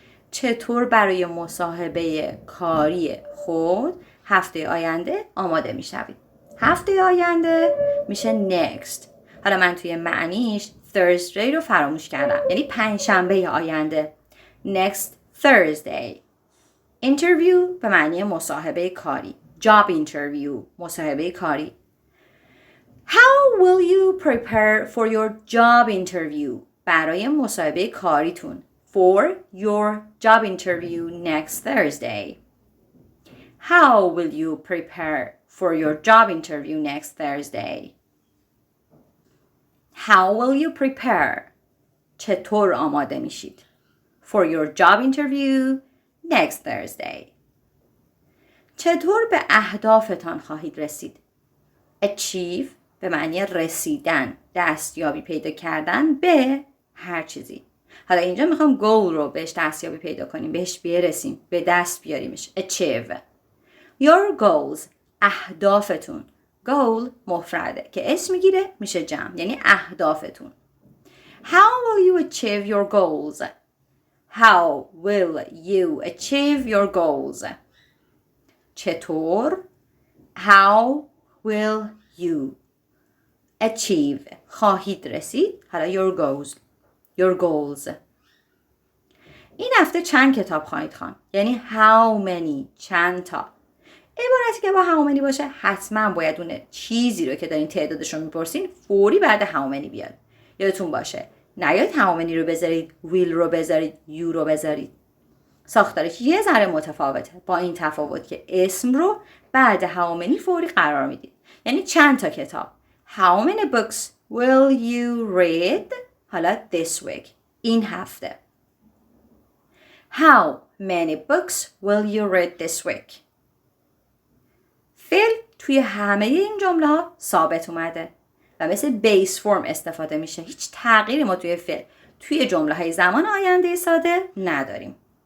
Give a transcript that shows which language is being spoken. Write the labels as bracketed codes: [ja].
[fa] چطور برای مصاحبه کاری خود هفته آینده آماده می شوید؟ هفته آینده میشه next. حالا من توی معنیش Thursday رو فراموش کردم. یعنی پنجشنبه آینده. [en] Next Thursday. [fa] Interview به معنی مصاحبه کاری. [en] Job interview. [fa] مصاحبه کاری. [en] How will you prepare for your job interview? [fa] برای مصاحبه کاریتون. [en] For your job interview next Thursday. How will you prepare for your job interview next Thursday? How will you prepare? [fa] چطور آماده میشید؟ [en] For your job interview next Thursday. [fa] چطور به اهدافتان خواهید رسید؟ Achieve به معنی رسیدن، دستیابی پیدا کردن به هر چیزی. حالا اینجا میخوام goal رو بهش دستیابی پیدا کنیم، بهش برسیم، به دست بیاریمش. [en] Achieve. Your goals. [fa] اهدافتون. goal مفرده که اسم میگیره میشه جمع، یعنی اهدافتون. [en] How will you achieve your goals? How will you achieve your goals? [fa] چطور؟ [en] How will you achieve [fa] خواهید رسید؟ حالا [en] your goals. [fa] این هفته چند کتاب خواهید خواند؟ یعنی [en] how many [fa] چند تا. عبارتی که با [en] how many [fa] باشه حتما باید اون چیزی رو که دارین تعدادش رو میپرسین فوری بعد how many بیاد. یادتون باشه نیاید how many رو بذارید will رو بذارید you رو بذارید. ساختارش یه ذره متفاوته، با این تفاوت که اسم رو بعد [en] how many [fa] فوری قرار میدید. یعنی چند تا کتاب. [en] How many books will you read؟ [fa] حالا [en] this week. [fa] این هفته. [en] How many books will you read this week؟ [fa] فعل توی همه این جمله ها ثابت اومده و مثل بیس فرم استفاده میشه. هیچ تغییری ما توی فعل توی جمله های زمان آینده ساده نداریم.